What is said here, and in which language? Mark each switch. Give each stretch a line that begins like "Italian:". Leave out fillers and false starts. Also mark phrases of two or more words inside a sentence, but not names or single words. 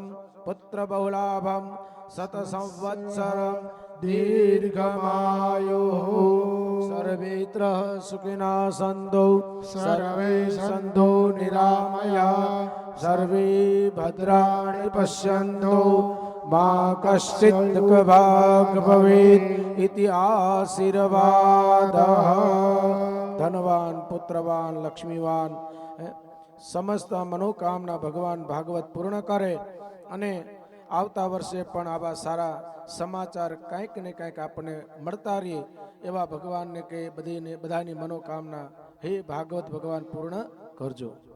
Sanskrit: पुत्रबहुलाभं शतसंवत्सरं दीर्घमायुः सर्वेत्र सुखिनः सन्तु सर्वे सन्तु निरामयाः सर्वे भद्राणि पश्यन्तु मा कश्चित् दुःखभाग् भवेत् इति आशीर्वादः.
Gujarati: ધનવાન પુત્રવાન લક્ષ્મીવાન સમસ્ત મનોકામના ભગવાન ભાગવત પૂર્ણ કરે અને આવતા વર્ષે પણ આવા સારા સમાચાર કંઈક ને કંઈક આપણને મળતા રહીએ એવા ભગવાનને કે બધાની મનોકામના હે ભાગવત ભગવાન પૂર્ણ કરજો.